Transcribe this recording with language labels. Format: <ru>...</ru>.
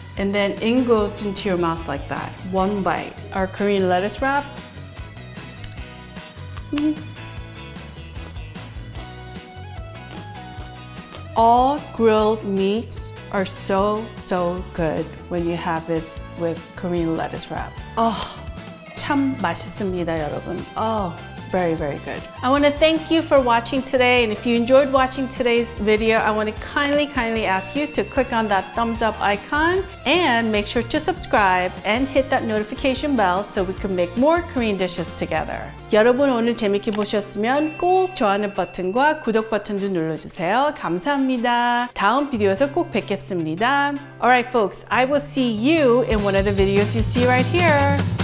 <en>And then in goes into your mouth like that, one bite. Our Korean lettuce wrap. All grilled meats are so good when you have it with Korean lettuce wrap.</en> <ko>Oh, 참 맛있습니다, 여러분.</ko> <en>Oh, very good. I want to thank you for watching today, and if you enjoyed watching today's video, I want to kindly ask you to click on that thumbs up icon and make sure to subscribe and hit that notification bell so we can make more Korean dishes together.</en> <ko>여러분 오늘 재밌게 보셨으면 꼭 좋아하는 버튼과 구독 버튼도 눌러주세요. 감사합니다. 다음 비디오에서 꼭 뵙겠습니다.</ko> <en>Alright folks, I will see you in one of the videos you see right here.</en>